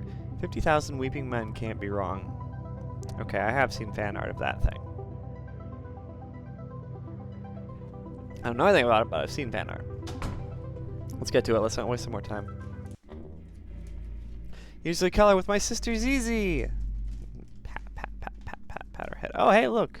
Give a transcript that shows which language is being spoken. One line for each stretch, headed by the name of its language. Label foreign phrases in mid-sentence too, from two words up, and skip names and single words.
English: 50,000 weeping men can't be wrong. Okay, I have seen fan art of that thing. I don't know anything about it, but I've seen fan art. Let's get to it. Let's not waste some more time. Use the color with my sister Zizi. Pat, pat, pat, pat, pat, pat her head. Oh, hey, look.